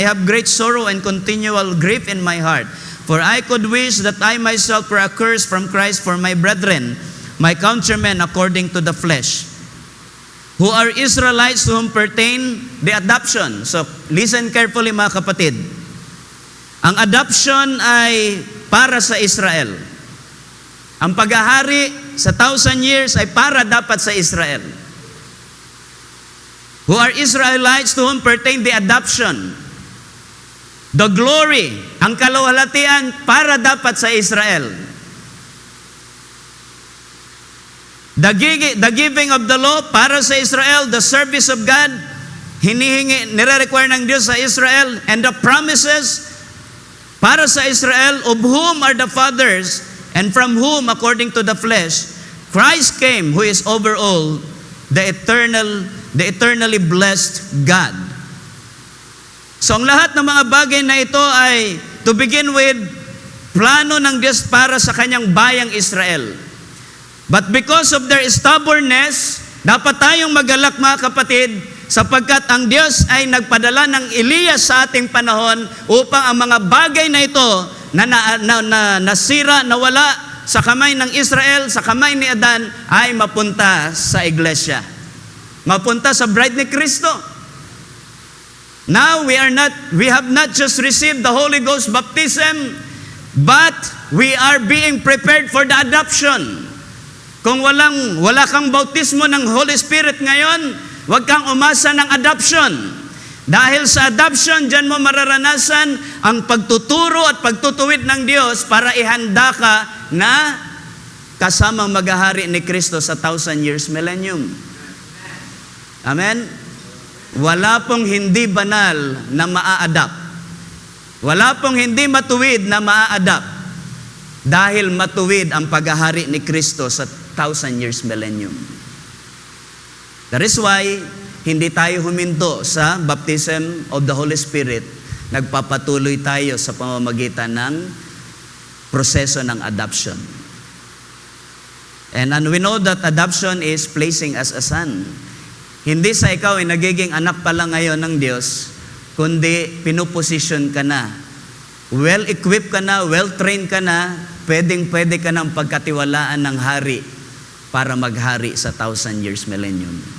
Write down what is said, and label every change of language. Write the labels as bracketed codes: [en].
[en] I have great sorrow and continual grief in my heart. For I could wish that I myself were accursed from Christ for my brethren, my countrymen according to the flesh, who are Israelites to whom pertain the adoption. So, listen carefully [tl] mga kapatid. Ang adoption ay para sa Israel. Ang paghahari sa 1,000 years ay para dapat sa Israel. [en] Who are Israelites to whom pertain the adoption. The glory, [tl] ang kaluwalhatian para dapat sa Israel. [en] The giving of the law [tl] para sa Israel, [en] the service of God, [tl] nire-require ng Diyos sa Israel, [en] and the promises para sa Israel, of whom are the fathers, and from whom, according to the flesh, Christ came, who is over all, the eternally blessed God. [tl] So ang lahat ng mga bagay na ito ay, to begin with, plano ng Diyos para sa kanyang bayang Israel. [en] But because of their stubbornness, [tl] dapat tayong magalak mga kapatid, sapagkat ang Diyos ay nagpadala ng Elias sa ating panahon upang ang mga bagay na ito na nasira, nawala sa kamay ng Israel, sa kamay ni Adan, ay mapunta sa iglesia. Mapunta sa bride ni Kristo. [en] Now, we have not just received the Holy Ghost baptism, but we are being prepared for the adoption. [tl] Kung wala kang bautismo ng Holy Spirit ngayon, huwag kang umasa ng adoption. Dahil sa adoption, diyan mo mararanasan ang pagtuturo at pagtutuwid ng Diyos para ihanda ka na kasamang maghahari ni Kristo sa 1,000 years millennium. Amen? Wala pong hindi banal na maa-adapt. Wala pong hindi matuwid na maa-adapt. Dahil matuwid ang paghahari ni Kristo sa 1,000 years millennium. [en] That is why, [tl] hindi tayo huminto sa [en] baptism of the Holy Spirit. [tl] Nagpapatuloy tayo sa pamamagitan ng proseso ng adoption. [en] And we know that adoption is placing as a son. [tl] Hindi sa ikaw ay nagiging anak pa lang ngayon ng Diyos, kundi pinuposition ka na. Well-equipped ka na, well-trained ka na, pwedeng-pwede ka ng pagkatiwalaan ng hari para maghari sa 1,000 years millennium.